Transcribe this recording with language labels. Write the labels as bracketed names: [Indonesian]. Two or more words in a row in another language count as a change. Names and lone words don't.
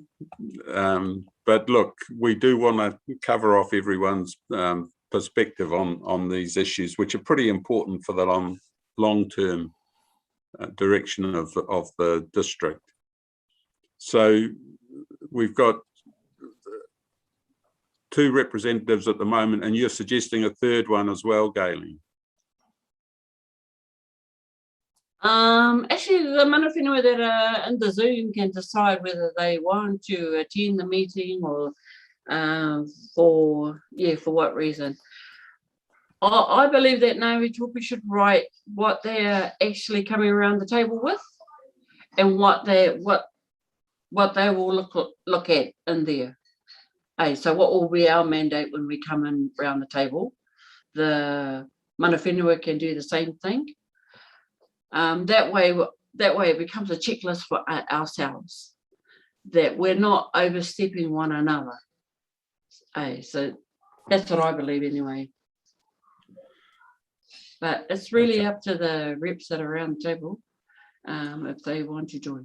[English] But look, we do want to cover off everyone's perspective on these issues, which are pretty important for the long-term direction of the district. So we've got 2 representatives at the moment, and you're suggesting a third one as well, Gayling. Actually, the [Māori] mana whenua [English] that are in the Zoom can decide whether they want to attend the meeting or for what reason. I believe that Ngāi Topi should write what they're actually coming around the table with and what they will look at in there. Hey, so what will be our mandate when we come in around the table? The [Māori] mana whenua [English] can do the same thing. That way it becomes a checklist for ourselves, that we're not overstepping one another. So that's what I believe anyway. But it's really up to the reps that are around the table if they want to join.